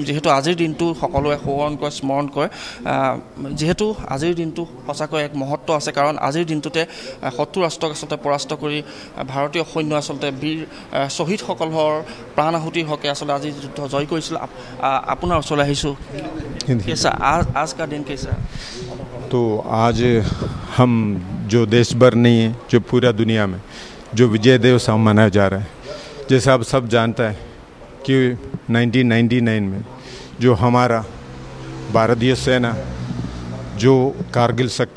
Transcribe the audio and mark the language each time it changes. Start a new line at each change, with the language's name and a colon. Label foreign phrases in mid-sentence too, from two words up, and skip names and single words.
Assamese: যিহেতু আজিৰ দিনটো সকলোৱে সোঁৱৰণ কৰে, স্মৰণ কৰে। যিহেতু আজিৰ দিনটো সঁচাকৈ এক মহত্ব আছে, কাৰণ আজিৰ দিনটোতে শত্ৰু ৰাষ্ট্ৰক আচলতে পৰাস্ত কৰি ভাৰতীয় সৈন্য আচলতে বীৰ শ্বহীদসকলৰ প্ৰাণ আহুতিৰ হকে আচলতে আজি যুদ্ধ জয় কৰিছিল আপোনাৰ ওচৰলৈ আহিছোঁ
Hindi: कैसा आज का दिन कैसा तो आज हम जो देश भर नहीं है जो पूरा दुनिया में जो विजय दिवस हम मनाया जा रहा है जैसा आप सब जानता है कि 1999 में जो हमारा भारतीय सेना जो कारगिल सेक्टर